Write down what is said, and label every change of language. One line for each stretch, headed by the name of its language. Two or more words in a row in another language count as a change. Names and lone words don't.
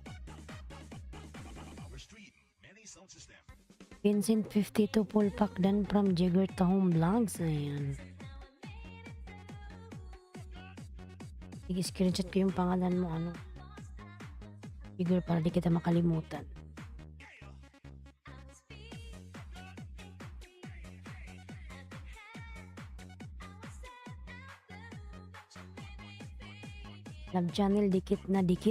Filipino: Vincent 52
English: full pack
Filipino: dan from Jigger Tahong Vlogs. Ayan. Sige, screenshot ko yung pangalan mo, ano, Jigger, para di kita makalimutan. Love Channel, dikit na dikit.